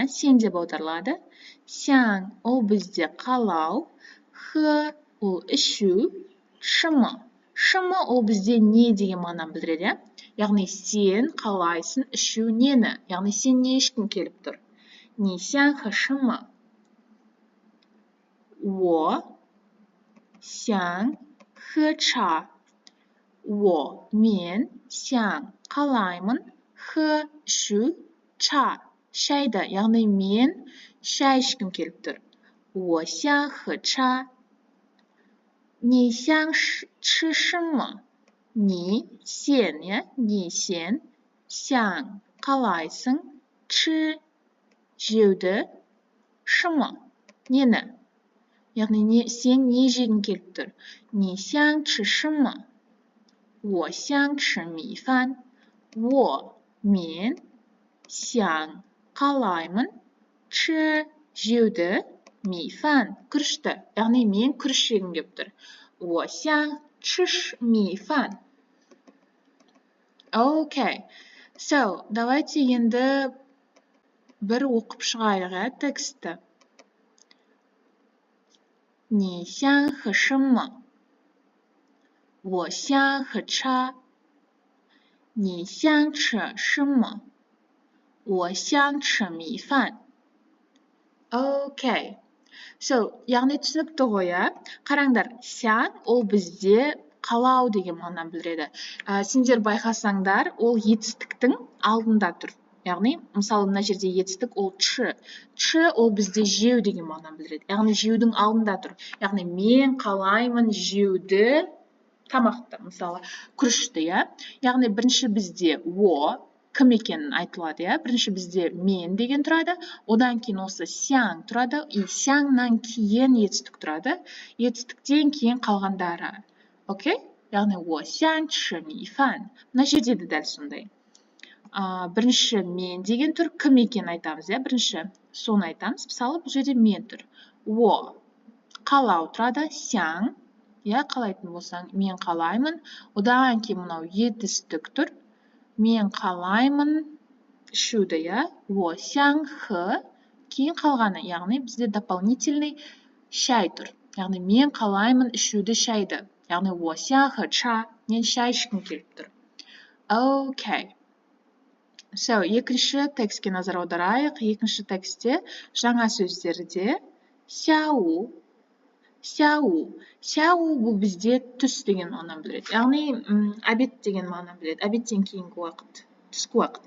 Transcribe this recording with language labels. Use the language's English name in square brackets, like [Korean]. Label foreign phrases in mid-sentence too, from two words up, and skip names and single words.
[Kazakh] Сен деп аударылады. Сяң ол бізде қалау. Хэ ол ішу. Шымы ол бізде не деген мағынаны білдіреді, я? Яғни сен қалайсың ішу нені? Яғни сен не ішкің келіп тұр? [Chinese] 你想喝什么. 我想喝茶. [Kazakh] Wo мен сяң қалаймын. He ішу, cha шәйді, яғни мен шәй ішкім келіп тұр. [Chinese] 我想喝茶。你想吃什么？ [Kazakh] 你 сен, иә? 你сен想қалайсың? 吃 жеуді 什么 нені? яғни сен не жегің келіп тұр? [Chinese] 你想吃什么？我想吃米饭。 [Kazakh] мен想қалаймын 吃 жеуді 米饭 күрішті, яғни мен күріш жегім келіп тұр. [Chinese] 我想吃米饭。Окей. [Kazakh] So, давайте енді бір оқып шығайық, текстті. [Chinese] 你想喝什么？我想喝茶。你想吃什么？我想吃米饭。Окей. [Kazakh] So, яғни түсінікті ғой, қараңдар, сян ол бізде қалау деген мағынаны білдіреді. Сендер байқасаңдар, ол етістіктің алдында тұр. Яғни, мысалы, мына жерде етістік ол чы. Чы ол бізде жеу деген мағынаны білдіреді. Яғни, жеудің алдында тұр. Яғни, мен қалаймын жеуді тамақты, мысалы, күрішті, яғни, бірінші бізде о, кім екенін айтылады, бірінші бізде мен деген тұрады, одан кейін осы сяң тұрады, сяңнан кейін етістік тұрады, етістіктен кейін қалғандары. Окей? Яғни, [Chinese] 我想吃米饭. [Kazakh] Мына жерде де дәл сондай. Бірінші мен деген тұр, кім екенін айтамыз, бірінші соны айтамыз. Мысалы, бұл жерде мен тұр. О, қалау тұрады, сяң, қалайтын болсаң, мен қалаймын. Одан кейін мынау етістік тұр. Мен қалаймын ішуді, [Chinese] 我想喝. [Kazakh] Кейін қалғаны, яғни бізде дополнительный шәй тұр. Яғни мен қалаймын ішуді шәйді. Яғни [Chinese] 我想喝茶. [Kazakh] Мен шәй ішкім келіп тұр. Окей. So, екінші текстке назар аударайық. Екінші текстте жаңа сөздерде сяу. Сяу бұл бізде түс деген мағынаны білдіреді. Яғни обед деген мағынаны білдіреді. Обедтен кейінгі уақыт, түскі уақыт.